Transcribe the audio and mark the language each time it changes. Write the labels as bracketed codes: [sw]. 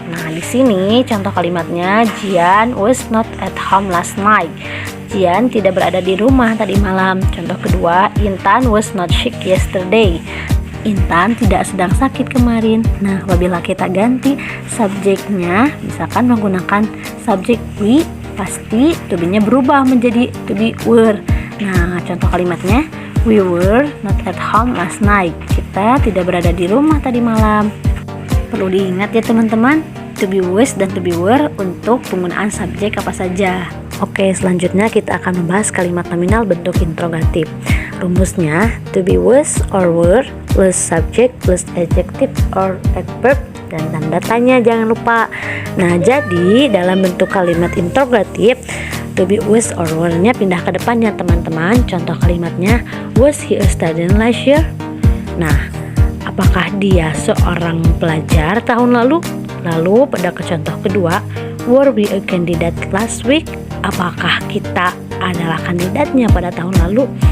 [id] Nah, di sini contoh kalimatnya, [en] Jian was not at home last night. [id] Jian tidak berada di rumah tadi malam. Contoh kedua, [en] Intan was not sick yesterday. [id] Intan tidak sedang sakit kemarin. Nah, apabila kita ganti subjeknya, misalkan menggunakan subjek we, pasti to be-nya berubah menjadi to be were. Nah, contoh kalimatnya, [en] we were not at home last night. [id] Kita tidak berada di rumah tadi malam. Perlu diingat ya teman-teman, to be was dan to be were untuk penggunaan subjek apa saja. Oke, selanjutnya kita akan membahas kalimat nominal bentuk interrogatif. [en] Rumusnya, to be was or were plus subject plus adjective or adverb [id] dan tanda tanya, jangan lupa. Nah, jadi dalam bentuk kalimat interrogatif, to be was or were-nya pindah ke depannya teman-teman. Contoh kalimatnya, [en] was he a student last year? [id] Nah, apakah dia seorang pelajar tahun lalu? Lalu pada contoh kedua, [en] were we a candidate last week? [id] Apakah kita adalah kandidatnya pada tahun lalu?